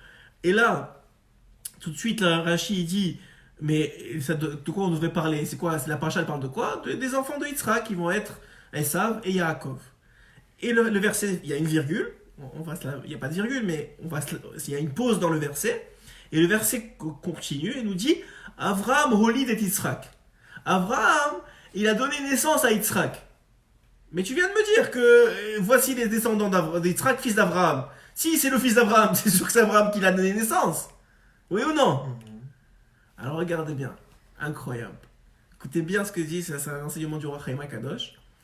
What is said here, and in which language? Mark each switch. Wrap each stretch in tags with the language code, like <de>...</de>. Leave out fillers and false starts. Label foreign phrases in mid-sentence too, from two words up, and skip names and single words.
<fr>Et là, tout de suite, Rashi dit Mais de quoi on devrait parler? C'est quoi? La paracha elle parle de quoi? Des enfants de Yitzhak qui vont être Esav et Yaakov. Et le verset, il y a une virgule. Il n'y a pas de virgule, mais il y a une pause dans le verset. Et le verset continue et nous dit</fr> <he>אברהם הוליד את יצחק.</he> <fr>Avraham, il a donné naissance à Yitzhak. Mais tu viens de me dire que voici les descendants d'Yitzhak, fils d'Avraham. Si c'est le fils d'Avraham, c'est sûr que c'est Avraham qui l'a donné naissance. Oui ou non? Alors regardez bien. Incroyable. Écoutez bien ce que dit, c'est un enseignement du roi Chaim Kadosh.</fr>